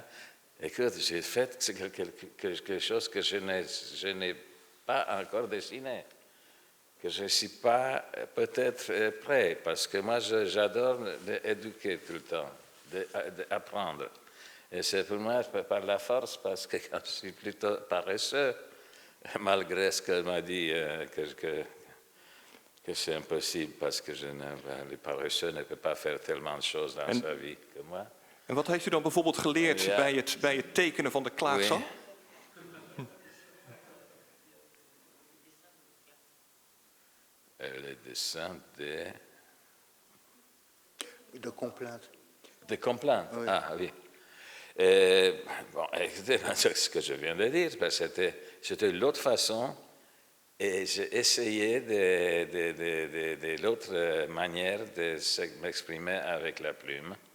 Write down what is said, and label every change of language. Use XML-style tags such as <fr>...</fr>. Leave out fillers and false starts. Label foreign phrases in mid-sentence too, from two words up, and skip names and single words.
<fr>Écoute, j'ai fait quelque chose que je n'ai pas encore dessiné, que je ne suis pas peut-être prêt, parce que moi j'adore éduquer tout le temps, apprendre. Et c'est pour moi par la force, parce que quand je suis plutôt paresseux, malgré ce qu'elle m'a dit, que c'est impossible, parce que les paresseux ne peuvent pas faire tellement de choses dans sa vie que moi.</fr> <nl>En wat heeft u dan bijvoorbeeld geleerd Ja. bij het tekenen van de klaagzang?</nl> <fr>Le dessin De complainte. de complaintes. Oui. Ah oui. Bon, écoutez, ce que je viens de dire, c'était l'autre façon, et j'ai essayé de l'autre manière de m'exprimer avec la plume,</fr>